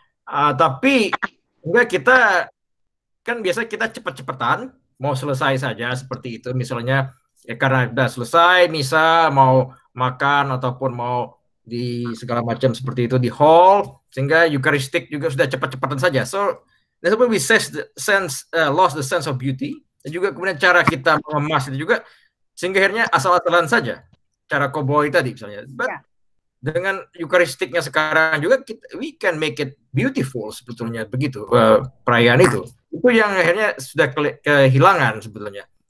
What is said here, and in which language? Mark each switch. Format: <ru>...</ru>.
<id>Tapi enggak, kita kan biasa kita cepat-cepatan mau selesai saja seperti itu. Misalnya ya karena udah selesai misa, mau makan ataupun mau di segala macam seperti itu di hall, sehingga Eucharistic juga sudah cepat-cepatan saja.</id> <en>So that's why we lost the sense of beauty.</en> <id>Dan juga kemudian cara kita mengemas itu juga, sehingga akhirnya asal-asalan saja, cara cowboy tadi misalnya. But dengan Eucharistiknya sekarang juga</id> <en>we can make it beautiful</en> <id>sebetulnya, begitu perayaan itu yang akhirnya sudah kehilangan sebetulnya.</id>